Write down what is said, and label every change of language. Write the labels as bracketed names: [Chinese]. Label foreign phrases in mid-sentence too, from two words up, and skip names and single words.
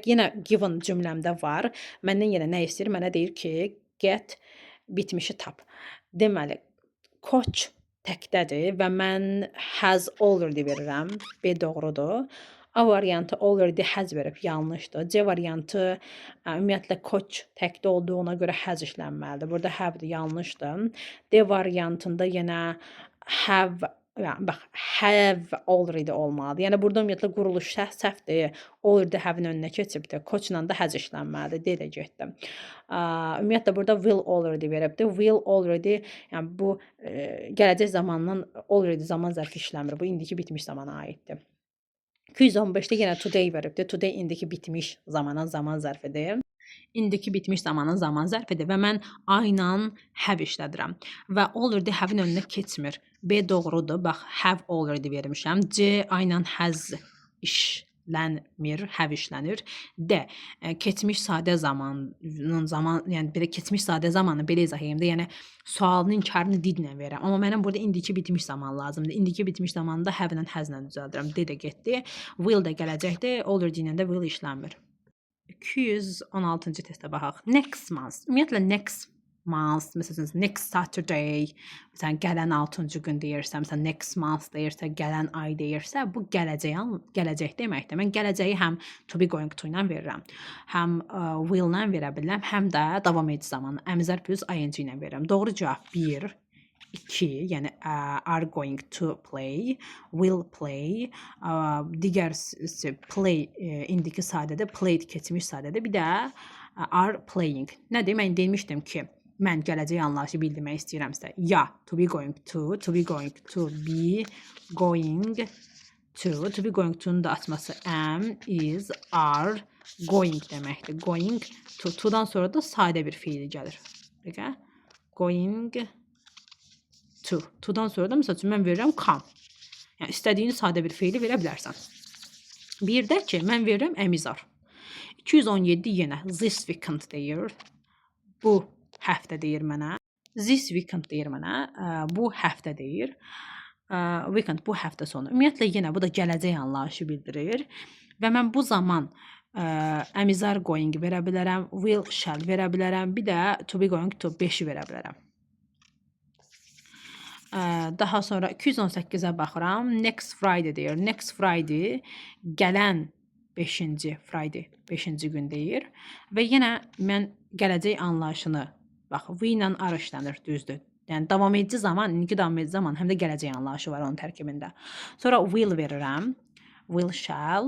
[Azerbaijani] Yenə given cümləmdə var. Məndən yenə nə istəyir? Mənə deyir ki, get bitmişi tap. Deməli, coach təkdədir və mən [English] has already [Azerbaijani] verirəm. B doğrudur. A variantı [English] already has [Azerbaijani] verib, yanlışdır. C variantı ümumiyyətlə coach təkdə olduğuna görə has işlənməlidir. Burada have-dir, yanlışdır. D variantında yenə have, yəni bax, [English] have already [Azerbaijani] olmalıdır. Yəni burada ümumiyyətlə quruluş səhvdir. [English] Already have- [Azerbaijani] in önünə keçibdir. Coach-la da has işlənməlidir. D də getdi. Ümumiyyətlə burada [English] will already [Azerbaijani] veribdir. [English] Will already, [Azerbaijani] yəni bu gələcək zamandan already zaman zərfi işləmir. Bu indiki bitmiş zamana aiddir. 215-də yenə today veribdir. Today indiki bitmiş zamanın zaman zərfidir. İndiki bitmiş zamanın zaman zərfidir və mən I ilə have işlədirəm və [English] already have- [Azerbaijani] in önünə keçmir. B doğrudur. Bax, [English] have already [Azerbaijani] vermişəm. C I ilə has işlənmir, have işlənir. D keçmiş sadə zamanın yəni belə keçmiş sadə zamanı belə izah edeyim də, yəni sualın inkarını didlə verirəm. Amma mənim burada indiki bitmiş zaman lazımdır. İndiki bitmiş zamanında have ilə has ilə düzəldirəm. D də getdi. Will də gələcəkdir. Already ilə də will işlənmir. 216-cı testə baxaq. [English] Next month. Ümumiyyətlə next month, məsələn next Saturday, [Azerbaijani] məsələn gələn 6-cı gün deyirsə, məsələn [English] next month [Azerbaijani] deyirsə, gələn ay deyirsə, bu gələcək deməkdir. Mən gələcəyi həm [English] to be going to [Azerbaijani] ilə verirəm, həm will ilə verə bilərəm, həm də davam edici zamanı əmzər plus ing ilə verirəm. Doğru cavab [English] 1. 2, yəni are going to play, will play, [Azerbaijani] digər play indiki sadədə, played keçmiş sadədə, bir də [English] are playing. [Azerbaijani] Nədir? Mən demişdim ki, mən gələcək anlayışı bildirmək istəyirəmsə, ya [English] to be going to be going to be going to be going to'nun [Azerbaijani] da açması [English] am, is, are, going [Azerbaijani] deməkdir. [English] Going to- [Azerbaijani] dan sonra da sadə bir fiil gəlir. Peki? [English] Going to- [Azerbaijani] dan sonra da məsəl üçün mən verirəm come. Yəni istədiyin sadə bir fiili verə bilərsən. Bir də ki, mən verirəm [English] am, is, are. [Azerbaijani] 217 yenə [English] this weekend [Azerbaijani] deyir. Bu həftə deyir mənə. [English] This weekend [Azerbaijani] deyir mənə. Bu həftə deyir. Weekend bu həftə sonu. Ümumiyyətlə yenə bu da gələcək anlayışı bildirir. Və mən bu zaman [English] am, is, are going [Azerbaijani] verə bilərəm, [English] will, shall [Azerbaijani] verə bilərəm, bir də [English] to be going to [Azerbaijani] 5-i verə bilərəm. Daha sonra 218-ə baxıram. [English] Next Friday [Azerbaijani] deyir. [English] Next Friday [Azerbaijani] gələn 5-ci Friday, 5-ci gün deyir. Və yenə mən gələcək anlayışını, bax, we ilə are işlənir, düzdür. Yəni davam edici zaman, indiki davam edici zaman, həm də gələcək anlayışı var onun tərkibində. Sonra will verirəm. [English] Will, shall.